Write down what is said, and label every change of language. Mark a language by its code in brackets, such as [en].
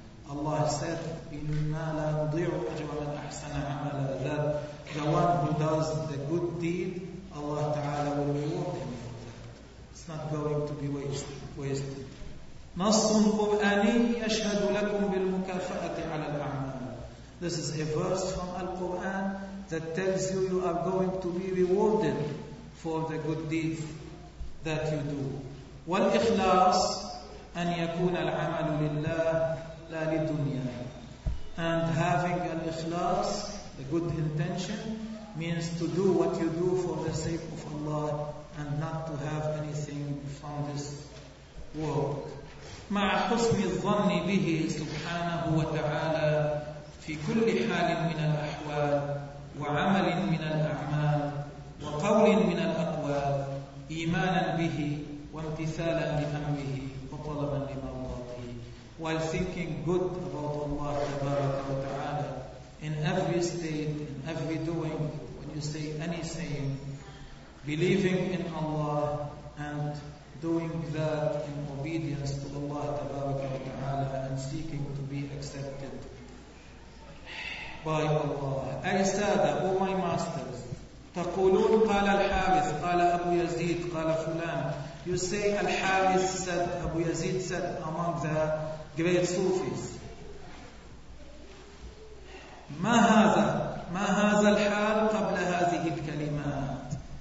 [en] Allah said, [ar] إِنَّا لَا نُضِيعُ أَجْرَ مَنْ أَحْسَنَ عَمَلًا. [en] That the one who does the good deed, Allah Ta'ala will reward him for that. It's not going to be wasted. [ar] نَصٌ قُرْآنِي يَشْهَدُ لَكُمْ بِالْمُكَافَأَةِ عَلَى الْأَعْمَالِ. [en] This is a verse from Al-Quran that tells you you are going to be rewarded for the good deeds that you do. [ar] والإخلاص أن يكون العمل لله لا لدنيا. [en] And having an ikhlas, a good intention, means to do what you do for the sake of Allah and not to have anything from this world. [ar] مع حسن الظن به سبحانه وتعالى في كل حال من الأحوال وعمل من الأعمال وقول من الأقوال إيمانا به وامتثالا لأمره وطلبا لمرضاته. [en] While thinking good about Allah [ar] تبارك وتعالى [en] in every state, in every doing, when you say anything, believing in Allah and doing that in obedience to Allah تبارك وتعالى and seeking to be accepted by Allah. [ar] أي سادة, [en] O my masters, [ar] تقولون قال الحارث قال أبو يزيد قال فلان. [en] You say الحارث said, أبو يزيد said, among the great Sufis. [ar] ما هذا الحال قبل هذه الكلمات.